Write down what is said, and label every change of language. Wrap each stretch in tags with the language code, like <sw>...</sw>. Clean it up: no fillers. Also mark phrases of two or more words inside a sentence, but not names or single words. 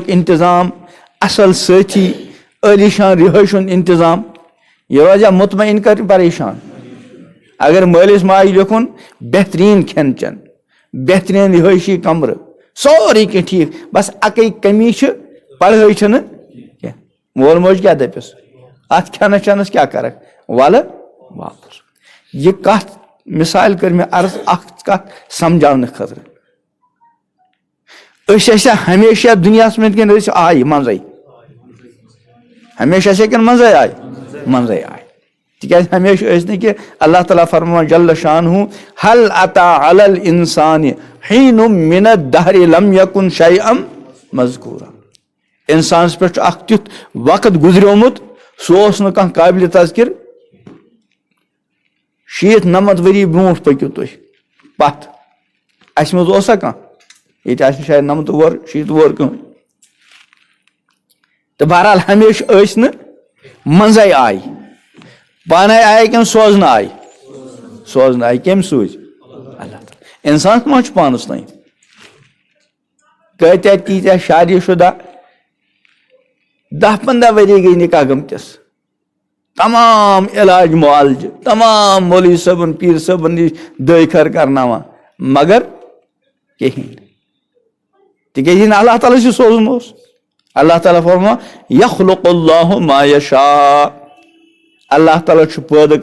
<ks>انتظام اصل سٲتھی عٲلی شان رِہٲیشہِ ہُنٛد انتظام یہِ روزیا مطمعین کر پریشان اگر مٲلِس ماجہِ لیوٚکھُن بہتریٖن کھٮ۪ن چٮ۪ن بہتریٖن رِہٲیشی کمرٕ سورُے کینٛہہ ٹھیٖک بس اکٕے کمی چھِ پڑھٲے چھنہٕ کینٛہہ مول موج کیٛاہ دپٮ۪س اتھ کھٮ۪نس چٮ۪نس کیٛاہ کرکھ ولہٕ واپس یہِ کتھ مثال کٔر مےٚ عرض اکھ کتھ سمجاونہٕ خٲطرٕ أسۍ ٲسیا ہمیشہ دُنیاہس منٛز کِنہٕ أسۍ آیہِ منٛزے ہمیشہ ٲسیا کِنہٕ منٛزے آیہِ تِکیٛازِ ہمیشہ ٲسۍ نہٕ کہِ اللہ تعالیٰ فرمان</ks> <ar>جل شانہ ہل عطا علی الانسان حین من الدہر لم یکن شیئا مذکورا</ar> <ks>انسانس پٮ۪ٹھ چھُ اکھ تیُتھ وقت گُزریومُت سُہ اوس نہٕ کانٛہہ قٲبلِ تذکر 70-90 ؤری برونٛٹھ پٔکِو تُہۍ پتھ اسہِ منٛز اوسا کانٛہہ ییٚتہِ آسہِ نہٕ شاید 90 وُہر 60 وُہر کٕہٕنۍ تہٕ بہرحال ہمیشہ ٲسۍ نہٕ منٛزے آیہِ پانے آیہِ کِنہٕ سوزنہٕ آیہِ کٔمۍ سوٗزۍ اللہ تعالیٰ انسانس ما چھُ پانس تام کۭتیاہ تیٖتیاہ شادی شُدہ 10-15 ؤری گٔے نکاح گٔمتِس تمام علاج معالجہِ تمام مولوی صٲبن پیٖر صٲبن نِش دٲے خٲر کرناوان مگر کہیٖنۍ تِکیٛازِ ییٚلہِ نہٕ اللہ تعالیٰ چھُ سوزُن اوس اللہ تعالیٰ فرمان</ks> <ar>یخلق اللہ ما یشاء</ar> <ks>اللہ تعالیٰ چھُ پٲدٕ</ks>